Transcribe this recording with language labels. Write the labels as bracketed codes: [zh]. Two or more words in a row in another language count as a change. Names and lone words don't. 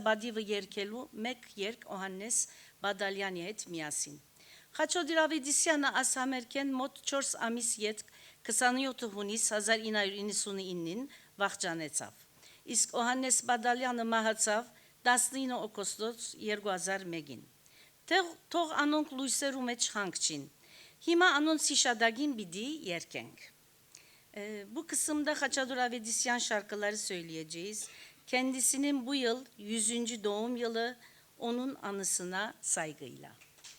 [hy] բադիվը երգելու մեկ երգ Օհաննես Բադալյանի հետ միասին։ Խաչատուր Ավետիսյանը աս համերգեն մոտ 4 ամիս յետ 27 հունիս 1999-ին վախճանեցավ։ Իսկ Օհաննես Բադալյանը մահացավ 19 օգոստոս 2001-ին։ Թող անոնք լույսերու մեջ խանգչին։ Հիմա անոնց հիշադակին պիտի երգենք։ [tr] Bu kısımda Xaçatur Avvedisyan şarkıları söyleyeceğiz. Kendisinin bu yıl 100. doğum yılı, onun anısına saygıyla.